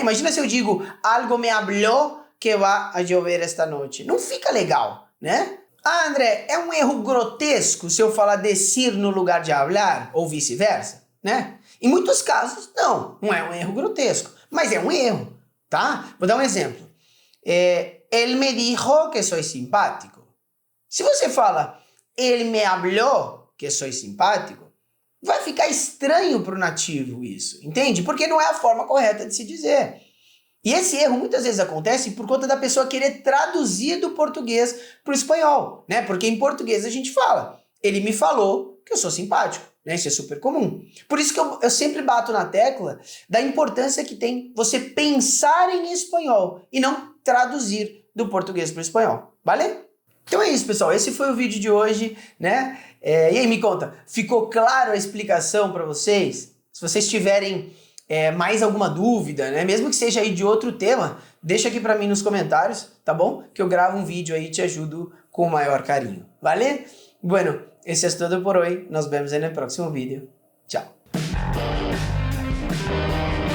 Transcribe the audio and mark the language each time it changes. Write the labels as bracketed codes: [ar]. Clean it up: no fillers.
[pt] Imagina se eu digo algo [es] me habló que vai llover esta noche. [pt] Não fica legal, né? Ah, André, é um erro grotesco se eu falar decir no lugar de hablar ou vice-versa, né? Em muitos casos, não é um erro grotesco, mas é um erro, tá? Vou dar um exemplo. [es] Él me dijo que soy simpático. [pt] Se você fala, ele [es] me habló que soy simpático, [pt] vai ficar estranho para o nativo isso, entende? Porque não é a forma correta de se dizer. E esse erro muitas vezes acontece por conta da pessoa querer traduzir do português para o espanhol, né? Porque em português a gente fala, ele me falou que eu sou simpático, né? Isso é super comum. Por isso que eu sempre bato na tecla da importância que tem você pensar em espanhol e não traduzir do português para o espanhol, vale? Então é isso, pessoal. Esse foi o vídeo de hoje, né? E aí, me conta, ficou claro a explicação para vocês? Se vocês tiverem mais alguma dúvida, né? Mesmo que seja aí de outro tema, deixa aqui pra mim nos comentários, tá bom? Que eu gravo um vídeo aí e te ajudo com o maior carinho. [es] ¿Vale? Bueno, eso es todo por hoy. Nos vemos en el próximo vídeo. Chao.